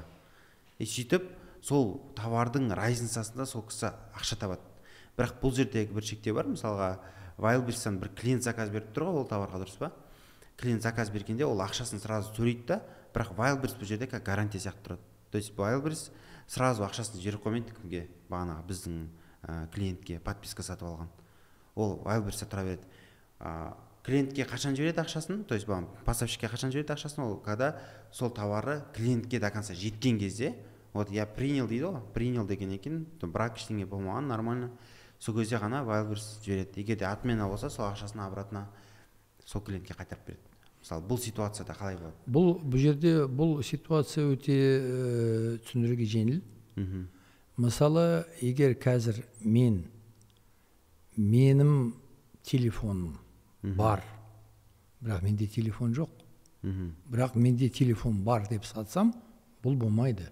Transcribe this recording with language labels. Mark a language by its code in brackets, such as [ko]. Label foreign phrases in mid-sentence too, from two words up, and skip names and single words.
[kk] И сөйтіп сол товардың разницасында сол кісі ақша табады. Бірақ бұл жердегі бір шектеу бар, мысалға Wildberries'тан бір клиент заказ беріп тұр ғой, ол товарға, дұрыс па? Клиент заказ бергенде ол ақшасын сразу төлейді да, бірақ Wildberries бұл жерде [ru] как гарантия [kk] сияқты тұрады. [ru] То есть [kk] Wildberries сразу ақшасын жіберіп қоймайды кімге, бағанағы біздің клиентке подписка сатып алған. Ол Wildberries'те тұра береді. Клиентке қашан жібереді ақшасын, [ru] то есть [kk] поставщикке қашан жібереді ақшасын, ол когда сол товары клиентке [ru] до конца [kk] жеткен кезде, [ru] вот я принял [kk] дейді ғой, принял деген екен, бірақ ештеңе болмаған, нормально. Сол кезде ғана Wildberries жібереді. Егер де отмена болса, сол ақшасын обратно сол клиентке қайтарып береді. Мысалы, бұл ситуацияда қалай болады? Бұл жерде бұл ситуация өте түсіндіруге жеңіл. Мысалы, егер қазір менің телефоным бар, бірақ менде телефон жоқ, бірақ менде телефон бар деп сатсам, бұл болмайды.